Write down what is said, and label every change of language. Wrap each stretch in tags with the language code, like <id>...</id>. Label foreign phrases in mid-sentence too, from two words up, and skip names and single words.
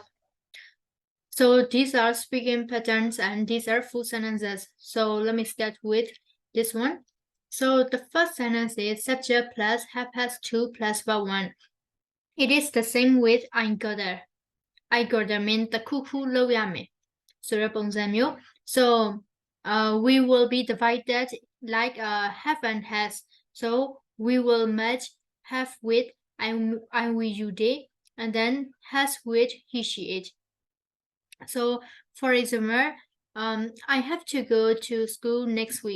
<en>So these are speaking patterns and these are full sentences. So let me start with this one. So the first sentence is subject plus have has to plus verb 1. It is the same with I got there. I got there means</en> <my>တခုခုလုပ်ရမယ်ဆိုတဲ့ပုံစံမျိုး</my> <en>so we will be divided like have and has, so we will match have with I will you they, and then has with he she it. So for example, I have to go to school next week.</en>